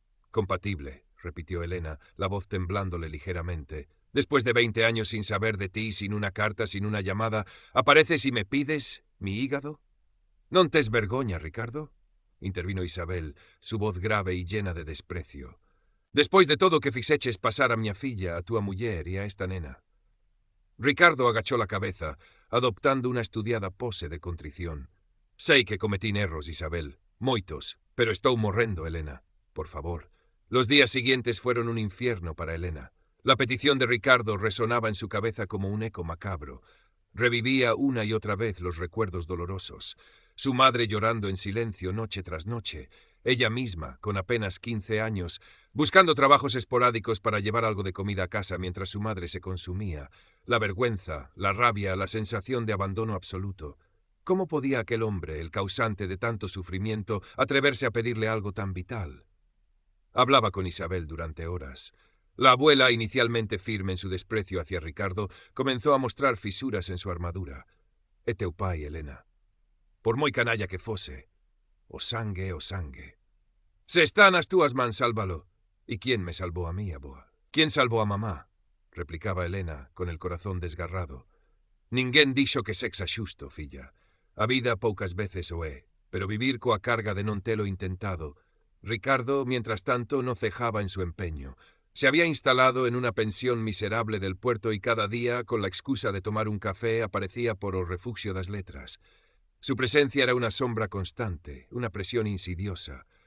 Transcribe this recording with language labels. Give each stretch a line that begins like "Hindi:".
Spanish: Compatible, repitió Elena, la voz temblándole ligeramente. Después de 20 años sin saber de ti, sin una carta, sin una llamada, ¿apareces y me pides mi hígado?
Galician: «Non tes vergoña,
Spanish: Ricardo?» intervino Isabel, su voz grave y llena de desprecio.
Galician: «Despois de todo o que fixeches pasar a miña filla, a túa muller e a esta nena».
Spanish: Ricardo agachó la cabeza, adoptando una estudiada pose de contrición.
Galician: «Sei que cometín erros, Isabel, moitos, pero estou morrendo, Elena. Por favor».
Spanish: Los días siguientes fueron un infierno para Elena. La petición de Ricardo resonaba en su cabeza como un eco macabro. Revivía una y otra vez los recuerdos dolorosos. Su madre llorando en silencio noche tras noche. Ella misma, con apenas 15 años, buscando trabajos esporádicos para llevar algo de comida a casa mientras su madre se consumía. La vergüenza, la rabia, la sensación de abandono absoluto. ¿Cómo podía aquel hombre, el causante de tanto sufrimiento, atreverse a pedirle algo tan vital? Hablaba con Isabel durante horas. La abuela, inicialmente firme en su desprecio hacia Ricardo, comenzó a mostrar fisuras en su armadura.
Galician: «É teu pai, Elena. Por moi canalla que fose, o sangue. Se está nas túas mans, sálvalo.
Spanish: ¿Y quién me salvó a mí, aboa? ¿Quién salvó a mamá?», replicaba Elena, con el corazón desgarrado.
Galician: «Ninguén dixo que sexa xusto, filla. A vida poucas veces o é, pero vivir coa carga de non telo intentado».
Spanish: Ricardo, mientras tanto, no cejaba en su empeño. Se había instalado en una pensión miserable del puerto y cada día, con la excusa de tomar un café, aparecía por o refugio das letras. Su presencia era una sombra constante, una presión insidiosa.